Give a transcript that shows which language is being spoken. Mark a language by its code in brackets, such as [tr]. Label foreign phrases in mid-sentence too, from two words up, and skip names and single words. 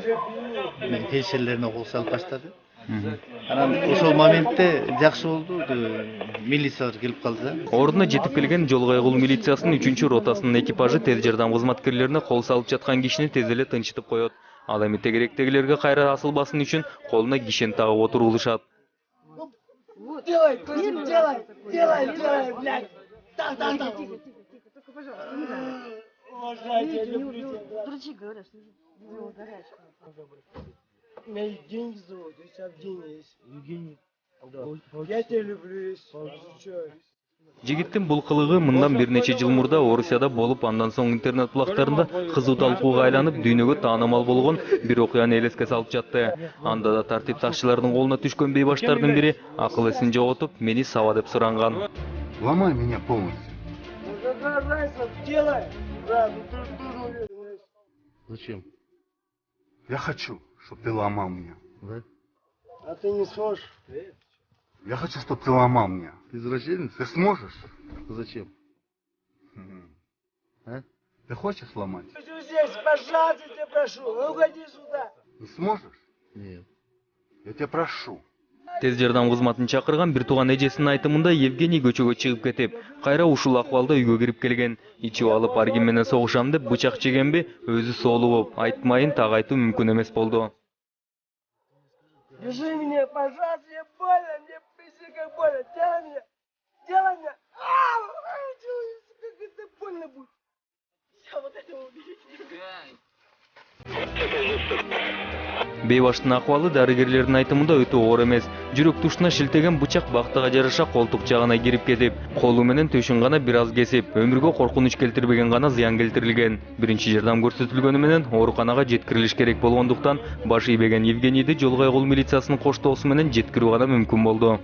[ky] Мен фельдшерлерине кол салып баштады. Анан ошол моментте жакшы болду, милициялар келип калды. Ордуна жетип келген жол кайгыл милициясынын 3-ротасынын экипажы тез жардам кызматкерлерине кол салып жаткан кишини тез эле тынчытып коет. Ал эми тегеректегилерге кайра асылбасын үчүн колуна кишен тагып отурулушат. [ru] Делай, делай, блядь. Так. Тихо, только, пожалуйста, не надо. Видите, у него дрочи, говорят, что у него горячка. Меня деньги зовут, у тебя деньги есть. Евгений. Я тебя люблю, изучаю. [ky] Жигиттин бул кылыгы мындан бир нече жыл мурда Орусияда болуп, андан соң интернет булактарында кызуу талкууга айланып, дүйнөгө таанымал болгон бир окуяны элеске салып жатты. Анда да тартип сакчылардын колуна түшкөн бейбаштардын бири акыл эсин жоготуп, мени саба деп суранган. [ru] Ломай меня полностью. Какая разница, делай. Да, Зачем? Я хочу, чтобы ты ломал меня. Да? а ты не сможешь. Я хочу, чтобы ты ломал меня. Извращенец? Ты сможешь? Зачем? А? Ты хочешь сломать? Здесь, пожалуйста, тебя прошу, уходи сюда. Не сможешь? Нет. Я тебя прошу. [ky] Тез жардам кызматын чакырган бир тууган эжесинин айтымында Евгений көчөгө чыгып кетип, кайра ушул акыбалда үйгө кирип келген. Ичип алып аргин менен согушам деп бычак жегенби, өзү соолуу болуп, айтмайын так айтуу мүмкүн эмес болду. [ru] Держи меня, пожалуйста, мне больно, мне пиздец как больно. Делай меня, делай меня. Как это больно будет. Все, вот это уберите. [ky] Бейбаштын акыбалы дарыгерлердин айтымында өтө оор эмес. Жүрөк тушуна шилтеген бычак бактыга жараша колтук жагына кирип кетип, колу менен төшүн гана бир аз кесип, өмүргө коркунуч келтирбеген гана зыян келтирилген. Биринчи жардам көрсөтүлгөнү менен ооруканага жеткирилиш керек болгондуктан башы ийбеген Евгенийди Жол кайгыл милициясынын коштоосу менен жеткирүү гана мүмкүн болду.